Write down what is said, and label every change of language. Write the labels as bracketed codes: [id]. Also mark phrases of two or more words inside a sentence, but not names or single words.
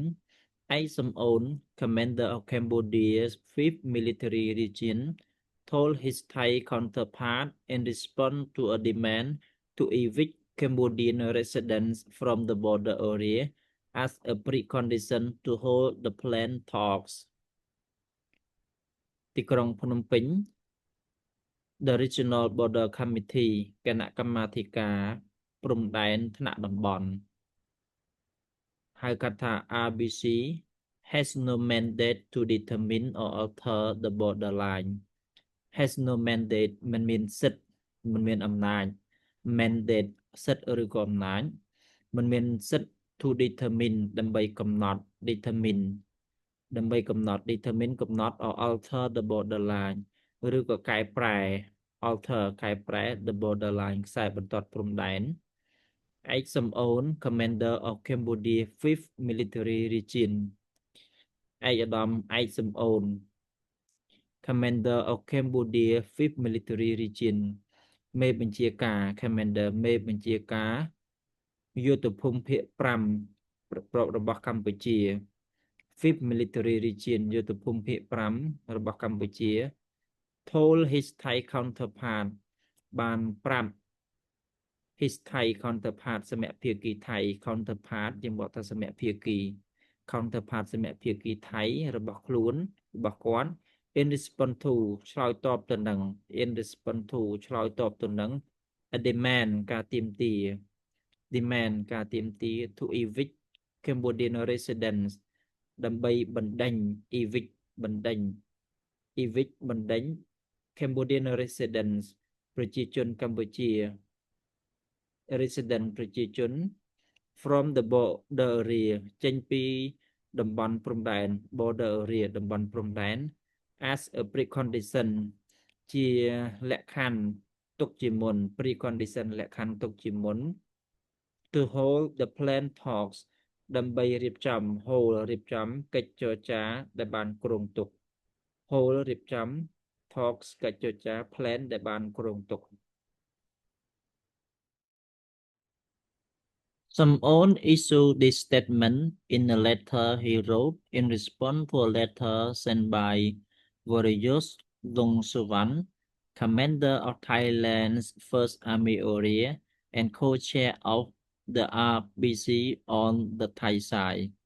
[en] Aik Som-on, commander of Cambodia's 5th Military Region, told his Thai counterpart in response to a demand to evict Cambodian residents from the border area as a precondition to hold the planned talks. ទីក្រុងភ្នំពេញ The Regional Border Committee [km] គណៈកម្មាធិការព្រំដែនថ្នាក់តំបន់ហៅកាត់ថា [en] RBC has no mandate to determine or alter the borderline has no mandate [km] មិនមានសិទ្ធិមិនមានអំណាច [en] mandate [km] សិទ្ធិឬក៏អំណា ចមិនមានសិទ្ធិ [en] to determine [km] ដើម្បីកំណត់ determine ដើម្បីកំណត់ determine កំណត់ [en] or alter the borderline [km] ឬក៏កែប្រែ alter កែប្រែ [en] the borderline [km] ខ្សែបន្ទាត់ព្រំដែន Aik Som-on, [en] commander of Cambodia 5th Military Region ឯកឧត្តម Aik Som-on, commander of Cambodia 5th Military Region មេបញ្ជាការ commander [km] មេបញ្ជាការយុទ្ធភូ មិភាគ5របស់កម្ពុជា [en] 5th Military Region [km] យុទ្ធភូមិភាគ5របស់កម្ពុជា [en] told his Thai counterpart [km] បានប្រាប់ his [en] Thai counterpart [km] សមភាគីថៃ counterpart យើងបកថាសមភាគី counterpart សមភាគីថៃរបស់ខ្លួនរបស់គាត់ [en] in response to [km] ឆ្លើយតបទៅនឹង [en] in response to [km] ឆ្លើយតបទៅនឹង [en] a demand [km] ការទាមទារ demand ការទាមទារ [en] to evict Cambodian residents [km] ដើម្បីបណ្ដេញ evict បណ្ដេញ evict បណ្ដេញ [en] Cambodian residents [km] ប្រជាជនកម្ពុជា resident ប្រជាជន [en] from the border area [km] ចេញពីតំបន់ព្រំដែន [en] border area [km] តំបន់ព្រំដែន [en] as a precondition [km] ជាលក្ខខណ្ឌទុកជាមុន precondition លក្ខខណ្ឌទុកជាមុន [en] to hold the planned talks [km] ដើម្បីរៀបចំ hold រៀបចំកិច្ចចរចាដែលបានគ្រោងទុក hold រៀបចំ talks កិច្ចចរចា plan ដែលបានគ្រោងទុក [en] Som-on issued this statement in a letter he wrote in response to a letter sent by Vorayus Longsuvan, commander of Thailand's 1st Army Area and co-chair of the RBC on the Thai side.